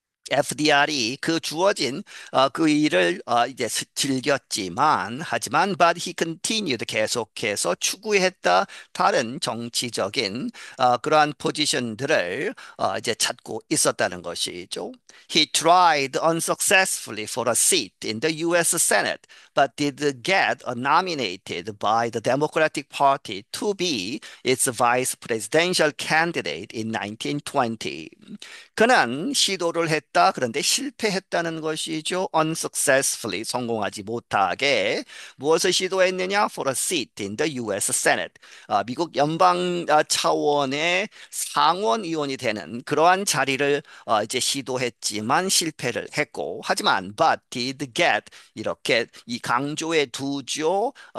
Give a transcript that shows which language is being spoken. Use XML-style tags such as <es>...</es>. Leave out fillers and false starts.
<ko>FDR이 그 주어진 그 일을 이제 즐겼지만 하지만</ko> <en>but he continued</en> <ko>계속해서 추구했다 다른 정치적인 그러한 포지션들을 이제 찾고 있었다는 것이죠.</ko> <en>He tried unsuccessfully for a seat in the U.S. Senate but did get nominated by the Democratic Party to be its vice presidential candidate in 1920.</en> <ko>그는 시도를 했다. 그런데 실패했다는 것이죠. unsuccessfully 성공하지 못하게 무엇을 시도했느냐?</ko> <en>for a seat in the U.S. Senate.</en> <ko>미국 연방 차원의 상원의원이 되는 그러한 자리를 이제 시도했지만 실패를 했고 하지만</ko> <en>but did get</en> <ko>이렇게 이 강조의 두죠.</ko>